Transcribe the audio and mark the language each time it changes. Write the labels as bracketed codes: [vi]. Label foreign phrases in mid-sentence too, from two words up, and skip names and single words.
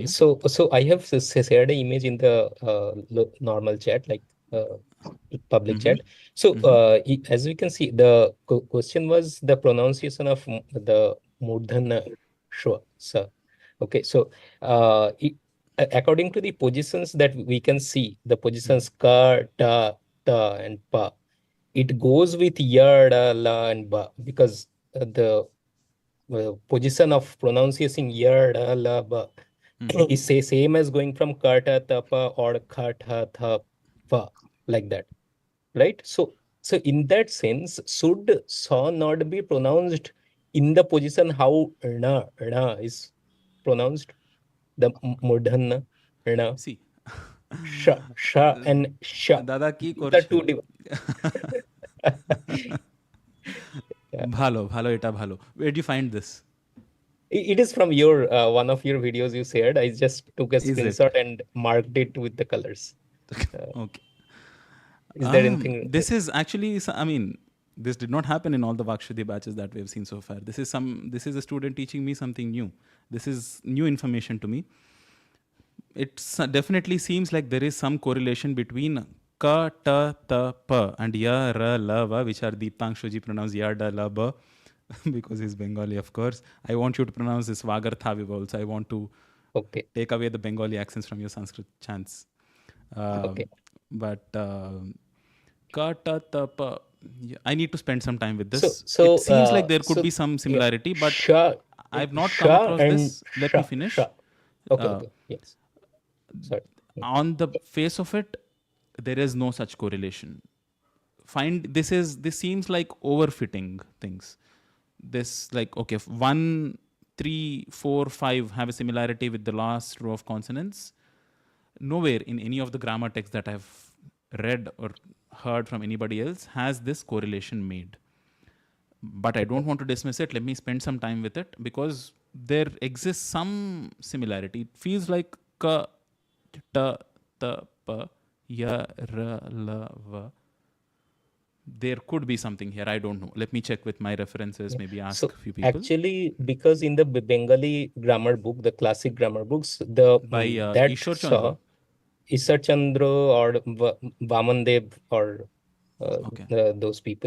[en] Okay, so I have shared an image in the normal chat, like public chat. So as we can see, the question was the pronunciation of the Murdhana Shwa. Okay, so according to the positions that we can see, the positions ka, ta, ta, and pa, it goes with ya, da, la, and ba, because the position of pronunciation ya, da, la, ba is same as going from ka, ta, ta, pa, or kha, tha, tha, pa, like that, right? So in that sense, should sa not be pronounced in the position how na is pronounced? The murdhana, na. See, sha and sha. [bn] Dada ki [en] The two [bn] bhalo eta bhalo. [en] Where do you find this? It is from your one of your videos you shared. I just took a screenshot and marked it with the colors. Okay. Is there anything? This is actually, I mean, this did not happen in all the VakShuddhi batches that we have seen so far. This is a student teaching me something new. This is new information to me. It definitely seems like there is some correlation between ka, ta, ta, pa and ya, ra, la, va, which are Deeptangshuji pronounced ya, da, la, ba, because he's Bengali, of course. I want you to pronounce this Vagarthaviva also. I want to take away the Bengali accents from your Sanskrit chants. But ka, ta, ta, pa, I need to spend some time with this. So it seems like there could be some similarity, but I have not come across this. Let me finish. Okay. Yes. Sorry. On the face of it, there is no such correlation. This seems like overfitting things. This like, okay, 1, 3, 4, 5 have a similarity with the last row of consonants. Nowhere in any of the grammar texts that I've read or heard from anybody else has this correlation made. But I don't want to dismiss it. Let me spend some time with it because there exists some similarity. It feels like ka, ta, ta, pa, ya, ra, la, va. There could be something here. I don't know. Let me check with my references, maybe ask a few people. Actually, because in the Bengali grammar book, the classic grammar books, by Ishar Chandra or Vamandev or those people.